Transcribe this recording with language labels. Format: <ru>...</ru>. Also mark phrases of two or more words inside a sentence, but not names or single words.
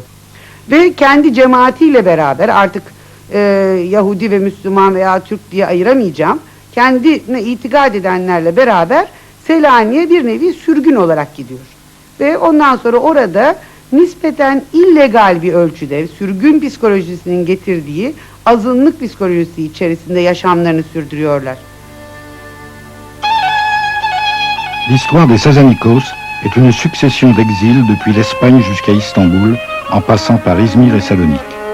<tr>Ve kendi cemaatiyle beraber artık Yahudi ve Müslüman veya Türk diye ayıramayacağım, kendine itikad edenlerle beraber Selanik'e bir nevi sürgün olarak gidiyor. Ve ondan sonra orada nispeten illegal bir ölçüde sürgün psikolojisinin getirdiği azınlık psikolojisi içerisinde yaşamlarını sürdürüyorlar.</tr> <fr>L'histoire des Sazanikos est une succession d'exils depuis l'Espagne jusqu'à Istanbul, en passant par Izmir et Salonique.</fr>